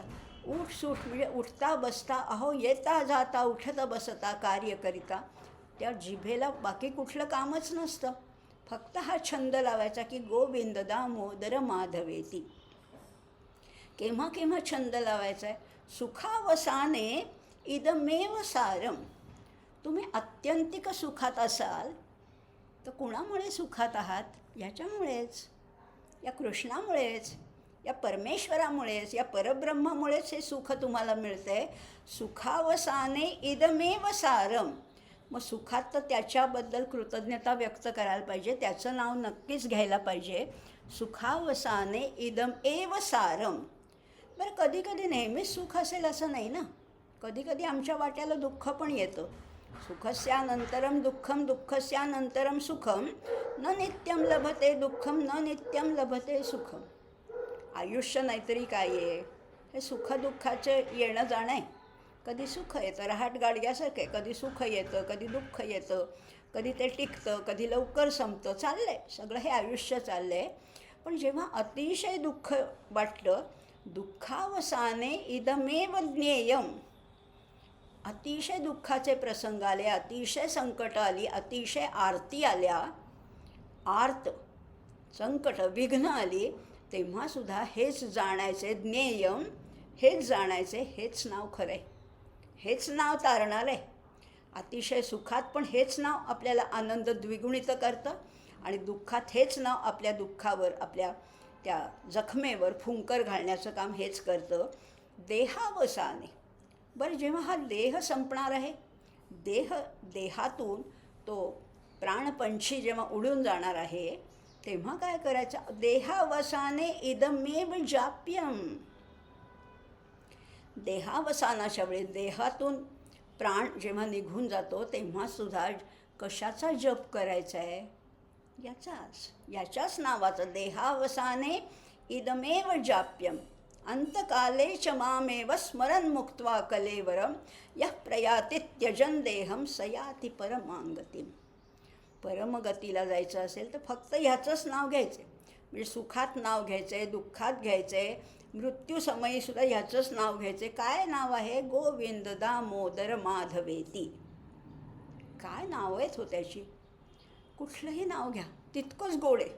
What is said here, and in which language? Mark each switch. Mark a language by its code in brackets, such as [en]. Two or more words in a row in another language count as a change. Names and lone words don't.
[mr] उठ सूट म्हणजे उठता बसता, अहो येता जाता उठता बसता कार्य करिता त्या जिभेला बाकी कुठलं कामच नसतं. फक्त हा छंद लावायचा की [sa] गोविंद दामोदर माधवेती. [mr] केव्हा केव्हा छंद लावायचा आहे, [sa] सुखावसाने इदमेव सारम. [mr] तुम्ही आत्यंतिक सुखात असाल तर कुणामुळे सुखात आहात? याच्यामुळेच, या कृष्णामुळेच, या परमेश्वरामुळेच, या परब्रह्मामुळेच हे सुख तुम्हाला मिळतंय. [sa] सुखावसाने इदमेव सारम. [mr] मग सुखात तर त्याच्याबद्दल कृतज्ञता व्यक्त करायला पाहिजे, त्याचं नाव नक्कीच घ्यायला पाहिजे. [sa] सुखावसाने इदम एव सारम. [mr] बरं, कधी कधी नेहमीच सुख असेल असं नाही ना. कधी कधी आमच्या वाट्याला दुःख पण येतं. [sa] सुखस्यानंतरम दुःखम दुःखस्यानंतरम सुखम न नित्यम लभते दुःखम न नित्यम लभते सुखम. [mr] आयुष्य नाहीतरी काय आहे, हे सुखदुःखाचं येणं जाणं आहे. कधी सुख येतं, रहाट गाडग्यासारखं आहे. कधी सुख येतं, कधी दुःख येतं, कधी ते टिकतं, कधी लवकर संपतं. चाललं आहे सगळं, हे आयुष्य चाललं आहे. पण जेव्हा अतिशय दुःख वाटलं, [sa] दुःखावसाने इदमेव ज्ञेयम. [mr] अतिशय दुःखाचे प्रसंग आले, अतिशय संकट आली, अतिशय आरती आल्या, आर्त संकट विघ्न आली, तेव्हासुद्धा हेच जाणायचे, ज्ञेयम हेच जाणायचे, हेच नाव खरं आहे, हेच नाव तारणार आहे. अतिशय सुखात पण हेच नाव आपल्याला आनंद द्विगुणित करतं आणि दुःखात हेच नाव आपल्या दुःखावर, आपल्या त्या जखमेवर फुंकर घालण्याचं काम हेच करतं. [sa] देहावसाने. [mr] बरं, जेव्हा हा देह संपणार आहे, देहातून तो प्राणपंछी जेव्हा उडून जाणार आहे, तेव्हा काय करायचं? [sa] देहावसाने इदमेव जाप्यम. [mr] देहावसानाच्या वेळी देहातून प्राण जेव्हा निघून जातो तेव्हासुद्धा कशाचा जप करायचा आहे? याच्याच नावाचं. [sa] देहावसाने इदमेव जाप्यम अंतकाले च मामेव स्मरन् मुक्त्वा कलेवरम यः प्रयाति त्यजन देहम सयाति परमांगतीम. [mr] परमगतीला जायचं असेल तर फक्त ह्याचंच नाव घ्यायचं आहे. म्हणजे सुखात नाव घ्यायचं आहे, दुःखात घ्यायचं आहे, मृत्यूसमयीसुद्धा ह्याचंच नाव घ्यायचं आहे. काय नाव आहे? [sa] गोविंद दामोदर माधवेती. [mr] काय नाव आहेत हो त्याची? कुठलंही नाव घ्या तितकंच गोड आहे.